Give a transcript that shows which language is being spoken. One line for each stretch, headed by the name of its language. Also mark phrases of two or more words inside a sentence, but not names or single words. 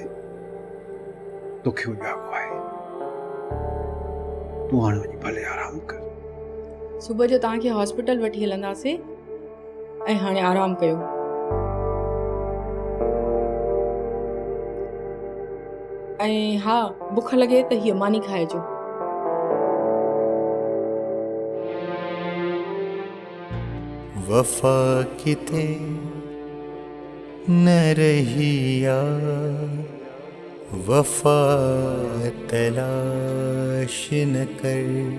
Sindhi: तोखे उजाॻो आहे। तूं हाणे वञी भले आराम कर। सुबुह जो तव्हांखे हॉस्पिटल वठी हलंदासीं ऐं हाणे आराम कयो। ऐं हा, बुख लॻे त हीअ मानी खाइजो। वफा किथे न रही यार। वफा तलाश न कर।